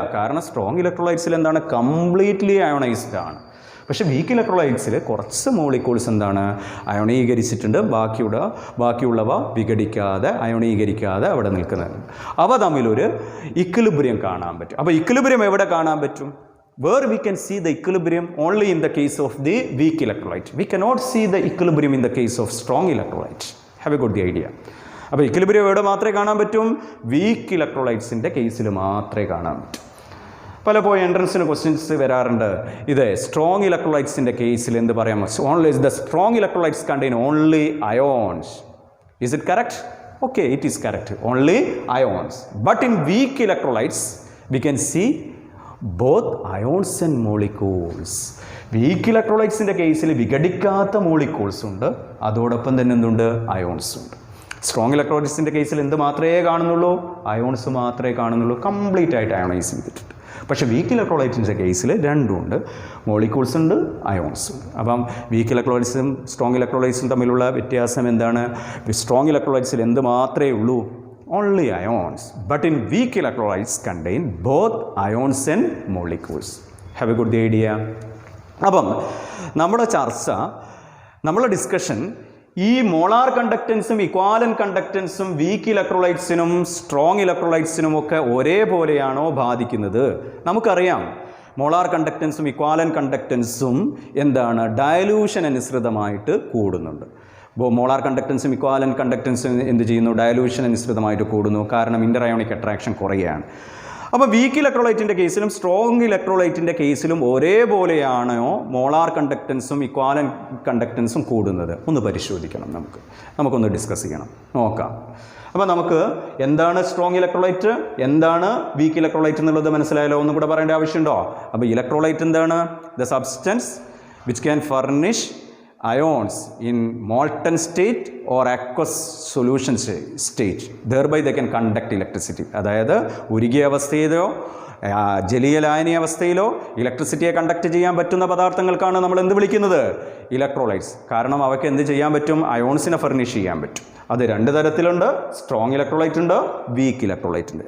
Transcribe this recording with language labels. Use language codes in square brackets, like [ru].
[ml] കാരണം സ്ട്രോങ് ഇലക്ട്രോലൈറ്റ്സിൽ എന്താണ്? Completely ionised ആണ്. പക്ഷേ വീക്ക് ഇലക്ട്രോലൈറ്റ്സിൽ കുറച്ച് മോളിക്യൂൾസ് എന്താണ്? അയോണീകരിച്ചിട്ടുണ്ട്, ബാക്കിയുള്ളവ അയോണീകരിക്കാതെ അവിടെ നിൽക്കുന്നത്. അവ തമ്മിലൊരു ഇക്വിലിബ്രിയം കാണാൻ പറ്റും. അപ്പോൾ ഇക്വിലിബ്രിയം എവിടെ കാണാൻ പറ്റും? [en] Where we can see the equilibrium? Only in the case of the weak electrolyte. We cannot see the equilibrium in the case of strong electrolyte. Have you got the idea? [ml] അപ്പോൾ equilibrium എവിടെ മാത്രമേ കാണാൻ പറ്റും? Week ഇലക്ട്രോലൈറ്റ്സിൻ്റെ കേസിൽ മാത്രമേ കാണാൻ പറ്റും. പലപ്പോഴും എൻട്രൻസിന് ക്വസ്റ്റ്യൻസ് വരാറുണ്ട്. ഇത് സ്ട്രോങ് ഇലക്ട്രോലൈറ്റ്സിൻ്റെ കേസിൽ എന്ത് പറയാം? [en] Only the strong electrolytes contain only ions. Is it correct? Okay, it is correct. Only ions. But in weak electrolytes, we can see both ions and molecules. [ml] Week ഇലക്ട്രോലൈറ്റ്സിൻ്റെ കേസിൽ വിഘടിക്കാത്ത മോളിക്യൂൾസ് ഉണ്ട്, അതോടൊപ്പം തന്നെ എന്തുണ്ട്, അയോൺസ് ഉണ്ട്. Strong ഇലക്ട്രോലൈറ്റ്സിൻ്റെ കേസിൽ എന്ത് മാത്രമേ കാണുന്നുള്ളൂ, അയോൺസ് മാത്രമേ കാണുന്നുള്ളൂ, കംപ്ലീറ്റ് ആയിട്ട് അയോണൈസ് ചെയ്തിട്ടുണ്ട്. പക്ഷേ വീക്ക് ഇലക്ട്രോലൈറ്റിൻ്റെ കേസിൽ രണ്ടുമുണ്ട്, മോളിക്യൂൾസ് ഉണ്ട്, അയോൺസ് ഉണ്ട്. അപ്പം വീക്ക് ഇലക്ട്രോലൈറ്റ്സും സ്ട്രോങ് ഇലക്ട്രോലൈറ്റ്സും തമ്മിലുള്ള വ്യത്യാസം എന്താണ്? സ്ട്രോങ് ഇലക്ട്രോലൈറ്റ്സിൽ എന്ത് മാത്രമേ ഉള്ളൂ, [en] only ions. But in weak electrolytes contain both ions and molecules. Have a good idea? [ml] അപ്പം നമ്മുടെ ചർച്ച, നമ്മുടെ ഡിസ്കഷൻ ഈ മോളാർ കണ്ടക്റ്റൻസും ഇക്വാലൻ കണ്ടക്റ്റൻസും വീക്ക് ഇലക്ട്രോലൈറ്റ്സിനും സ്ട്രോങ് ഇലക്ട്രോലൈറ്റ്സിനും ഒക്കെ ഒരേപോലെയാണോ ബാധിക്കുന്നത്? നമുക്കറിയാം മോളാർ കണ്ടക്റ്റൻസും ഇക്വാലൻ കണ്ടക്റ്റൻസും എന്താണ്, ഡയലൂഷൻ അനുസൃതമായിട്ട് കൂടുന്നുണ്ട്. മോളാർ കണ്ടക്റ്റൻസും ഇക്വാലൻ കണ്ടക്റ്റൻസും എന്ത് ചെയ്യുന്നു, ഡയലൂഷൻ അനുസൃതമായിട്ട് കൂടുന്നു. കാരണം ഇൻ്റർഅയോണിക് അട്രാക്ഷൻ കുറയുകയാണ്. അപ്പോൾ വീക്ക് ഇലക്ട്രോലൈറ്റിൻ്റെ കേസിലും സ്ട്രോങ് ഇലക്ട്രോലൈറ്റിൻ്റെ കേസിലും ഒരേപോലെയാണോ മോളാർ കണ്ടക്റ്റൻസും ഇക്വാലൻ കണ്ടക്റ്റൻസും കൂടുന്നത്? ഒന്ന് പരിശോധിക്കണം, നമുക്കൊന്ന് ഡിസ്കസ് ചെയ്യണം, നോക്കാം. അപ്പോൾ നമുക്ക് എന്താണ് സ്ട്രോങ് ഇലക്ട്രോലൈറ്റ്, എന്താണ് വീക്ക് ഇലക്ട്രോലൈറ്റ് എന്നുള്ളത് മനസ്സിലായല്ലോ. ഒന്നും കൂടെ പറയേണ്ട ആവശ്യമുണ്ടോ? അപ്പോൾ ഇലക്ട്രോലൈറ്റ് എന്താണ്? [en] The substance which can furnish ions in molten state or aqueous solution state, thereby they can conduct electricity. [ml] അതായത് ഉരുകിയ അവസ്ഥയിലോ ജലീയ ലായനീയ അവസ്ഥയിലോ ഇലക്ട്രിസിറ്റിയെ കണ്ടക്ട് ചെയ്യാൻ പറ്റുന്ന പദാർത്ഥങ്ങൾക്കാണ് നമ്മൾ എന്ത് വിളിക്കുന്നത്, ഇലക്ട്രോലൈറ്റ്സ്. കാരണം അവയ്ക്ക് എന്ത് ചെയ്യാൻ പറ്റും, അയോൺസിനെ ഫർണിഷ് ചെയ്യാൻ പറ്റും. അത് രണ്ട് തരത്തിലുണ്ട്, സ്ട്രോങ് ഇലക്ട്രോലൈറ്റ് ഉണ്ട്, വീക്ക് ഇലക്ട്രോലൈറ്റ് ഉണ്ട്.